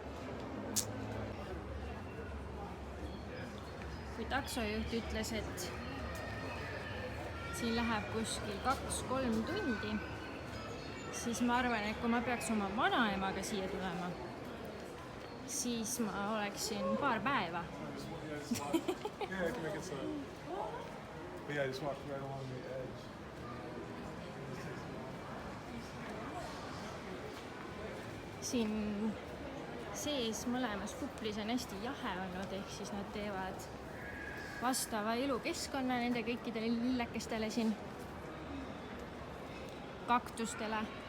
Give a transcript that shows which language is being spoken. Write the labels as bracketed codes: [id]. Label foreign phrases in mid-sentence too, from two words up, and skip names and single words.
[et] Kui taksojuht ütles, et siin läheb kuskil 2-3 tundi, siis ma arvan, et kui ma peaks oma vanaemaga siia tulema, siis ma oleksin paar päeva. [en] Yeah, I can make it so. But yeah, I just walked right along the edge. [et] Siin sees mõlemas kuplis on hästi jahe olnud, ehk siis nad teevad vastava elukeskkonna nende kõikidele lillekestele siin, kaktustele.